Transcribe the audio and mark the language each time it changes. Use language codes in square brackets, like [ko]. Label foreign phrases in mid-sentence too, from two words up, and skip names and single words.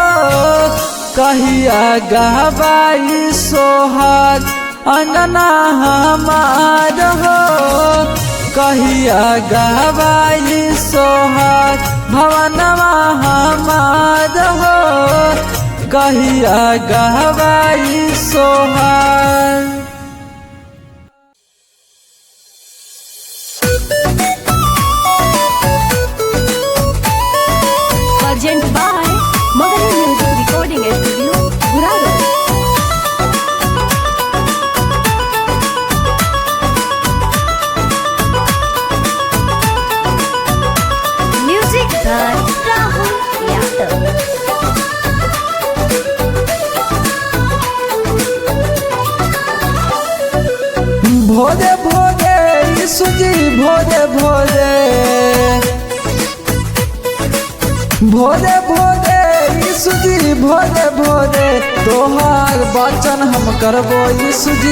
[bho] कहिया गहवाई सोहाग अंगना हमार हो, कहिया गहवाई सोहाग भवनवा हमार हो, कहिया गहवाई सोहाग। [en] Urgent by Magari Music Recording Studio, Guraro. Music by Rahul Yadav. [bho] भोरे भोरे सुजी भोरे भोरे, भोरे भोरे सुजी भोरे भोरे तोहार वचन हम करबो यीशुजी।